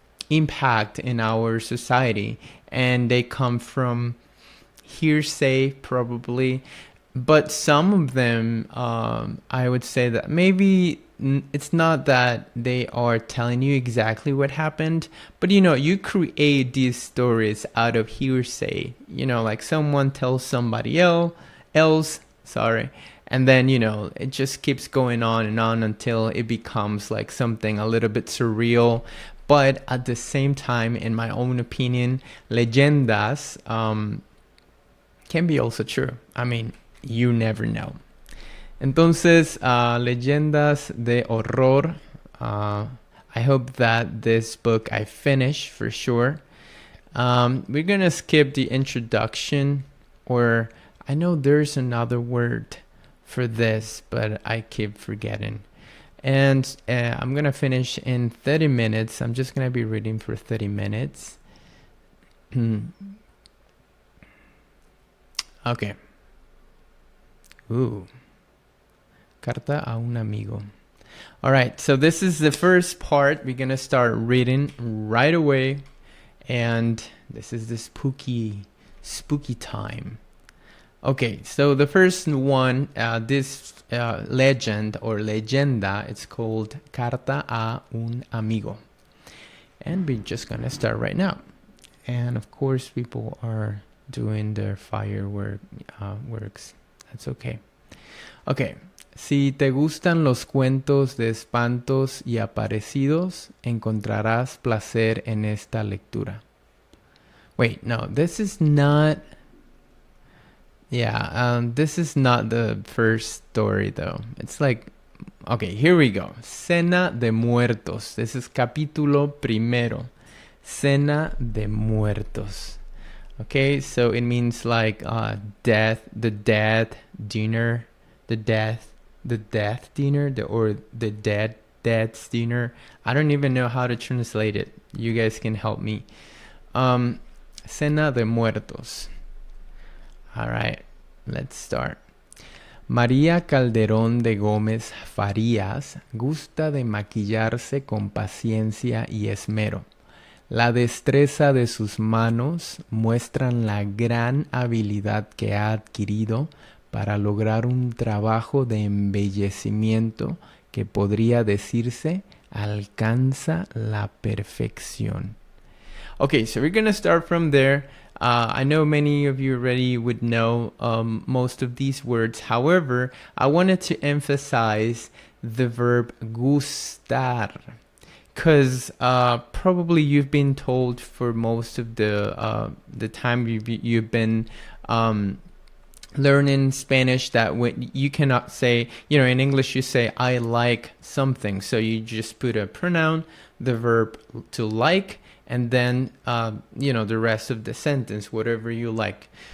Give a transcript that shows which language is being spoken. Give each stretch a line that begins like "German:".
English: impact in our society, and they come from hearsay probably, but some of them I would say that maybe it's not that they are telling you exactly what happened, but you create these stories out of hearsay, like someone tells somebody else, and then it just keeps going on and on until it becomes like something a little bit surreal. But at the same time, in my own opinion, leyendas can be also true. I mean, you never know.
Spanish: Entonces, Leyendas de Horror.
English: I hope that this book I finish for sure. We're gonna skip the introduction, or I know there's another word for this, but I keep forgetting. And I'm going to finish in 30 minutes. I'm just going to be reading for 30 minutes.
Spanish: Okay. Ooh. Carta a un amigo.
English: All right, so this is the first part. We're going to start reading right away. And this is the spooky time. Okay, so the first one, this legend or leyenda, it's called Carta a un amigo. And we're just going to start right now. And of course, people are doing their fireworks. That's okay. Okay.
Spanish: Si te gustan los cuentos de espantos y aparecidos, encontrarás placer en esta lectura.
English: Wait, no, this is not... Yeah, this is not the first story, though. It's like... Okay, here we go. Cena de Muertos. This is
Spanish: capítulo primero. Cena de Muertos.
English: Okay, so it means like death, the death dinner, the death dinner, or the dead's dinner. I don't even know how to translate it. You guys can help me. Cena de Muertos. All right, let's start.
Spanish: María Calderón de Gómez Farías gusta de maquillarse con paciencia y esmero. La destreza de sus manos muestran la gran habilidad que ha adquirido para lograr un trabajo de embellecimiento que podría decirse alcanza la perfección.
English: Okay, so we're going to start from there. I know many of you already would know most of these words. However, I wanted to emphasize the verb gustar, because probably you've been told for most of the time you've been learning Spanish that when you cannot say, in English you say I like something, so you just put a pronoun, the verb to like, and then the rest of the sentence, whatever you like.